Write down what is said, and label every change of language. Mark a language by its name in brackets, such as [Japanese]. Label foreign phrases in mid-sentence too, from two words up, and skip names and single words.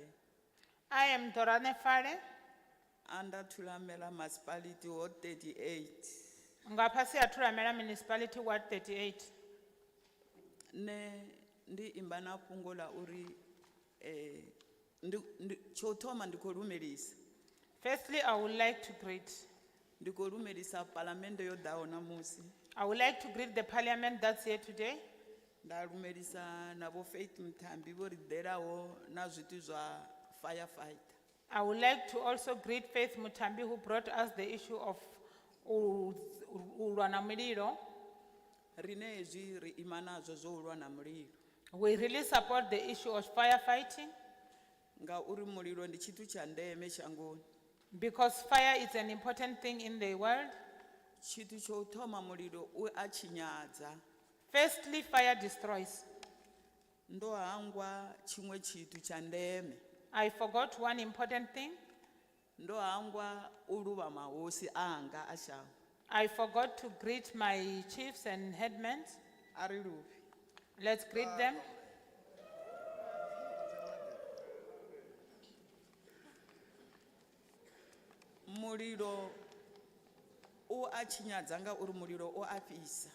[English] I am Dorane Fale. under Thulamela municipality ward 38 [Venda] Ngaphasi ya Thulamela [English] municipality ward [Venda] 38. ne ndi imbana fhungo la uri tsho thoma ndikho lumelisa [English] Firstly, I would like to greet. [Venda] ndikho lumelisa palamende yo daho namusi [English] I would like to greet the parliament that's here today. [Venda] nda lumelisa nabo Faith Mthambi vho ri ḓelaho na zwithu zwa firefighter [English] I would like to also greet Faith Mutambi who brought us the issue of [Venda] ulwa na mulilo. rine hezwi ri ima nazwo zwo ulwa na mulilo [English] We really support the issue of firefighting [Venda] ngauri mulilo ndi tshithu tsha ndeme shangoni [English] because fire is an important thing in the world. [Venda] tshithu tsho thoma mulilo u a tshinyadza [English] Firstly, fire destroys. [Venda] ndo hangwa chimwe tshithu tsha ndeme [English] I forgot one important thing. [Venda] ndo hangwa u luvha mahosi anga a shango [English] I forgot to greet my chiefs and headmen. [Venda] a ri luvhi [English] Let's greet them. [Venda] mulilo u a tshinyadza ngauri mulilo u a fhisa